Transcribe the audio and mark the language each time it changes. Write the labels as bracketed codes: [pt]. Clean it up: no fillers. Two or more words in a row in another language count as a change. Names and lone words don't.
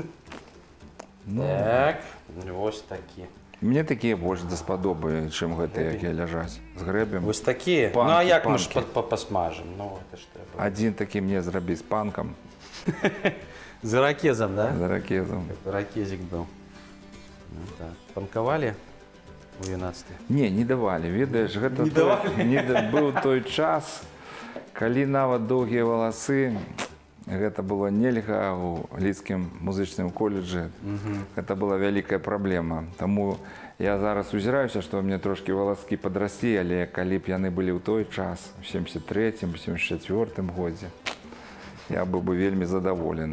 [uk] Так, ось такі. Мені такі більше до сподоби, ніж ті, які лежать. З гребем. Ось такі? Панки, Ну, а як ми ж панки. посмажемо? Ну, це ж треба. Один такий мені зробив з панком, З ракезом, да? з ракезом. Ракезик був. Ну, так. [be] Панкавалі у 12. Не давалі. Ведаеш, гэта Не давалі? быў той час, калі нават доўгія валасы, гэта было нельга ў лідскім музычным коледжы. Гэта была вялікая праблема. Таму я зараз узіраюся, што мне трошкі валаскі падраслі, але калі б яны былі ў той час, у 73-м, 74-м годзе, я быў бы вельмі задаволены.